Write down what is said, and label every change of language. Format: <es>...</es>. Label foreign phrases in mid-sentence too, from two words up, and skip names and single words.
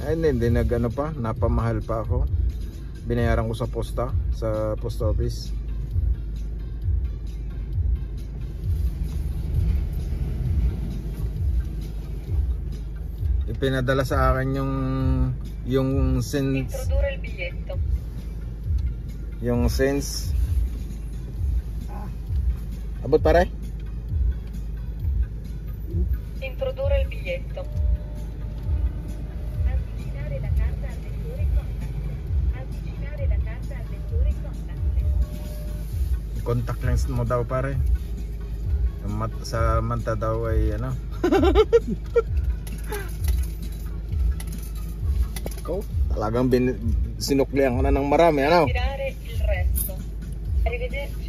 <tl>Ay hindi pa, napamahal pa ako. Binayaran ko sa post office. Ipinadala sa akin yung sense.</tl> <it>Introdurre il biglietto.</it> <tl>Yung sense. Abot pare?</tl> <it>Introdurre il biglietto. Avvicinare la carta al lettore contact. Avvicinare la carta al lettore contact.</it> <en>Contact lens</en> <tl>mo daw pare. Sa mata daw ay talagang sinuklihan ko na ng marami</tl> <it>Tirare il resto. Arrivederci.</it>